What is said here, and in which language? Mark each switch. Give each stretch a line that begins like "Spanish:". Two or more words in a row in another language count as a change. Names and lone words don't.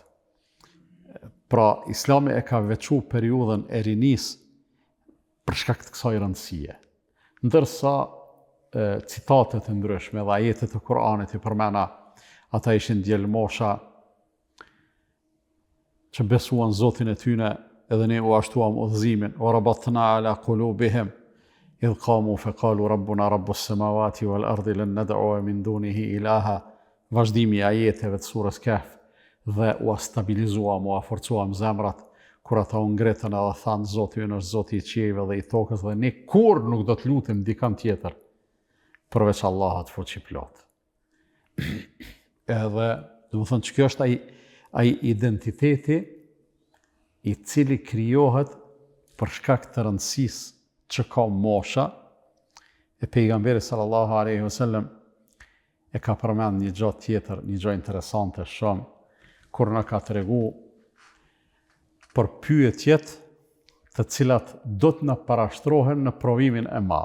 Albanian: Pra, Islami e ka veçu periudhën e rinis për shkak të kësaj rëndësie. Ndërsa citatet e ndryshme dhe ajetet e Kur'anit i përmena, ata ishin djelmosha që besuan Zotin e tyne, edhe ne u ashtuam udhëzimin,
Arabic: وربطنا على قلوبهم إذ قاموا فقالوا ربنا رب السماوات والأرض لن ندعو من دونه إلها,
Albanian: vazhdimi i ajeteve të surës Kahf, dhe u stabilizuam, u forcuam zemrat kur ata u ngretën edhe thanë Zoti ynë është Zoti i qiejve dhe i tokës dhe ne kur nuk do të lutem dikant tjetër përveç Allahut fuqiplot. Edhe, do të thonë që kjo është ai identiteti i cili krijohet për shkak të rëndësisë që ka mosha, e pejgamberi
Arabic: صلى الله عليه وسلم
Albanian: e ka përmend një gjë tjetër, një gjë interesante shumë, kur na ka tregu për pyetjet të cilat do të na parashtrohen në provimin e madh.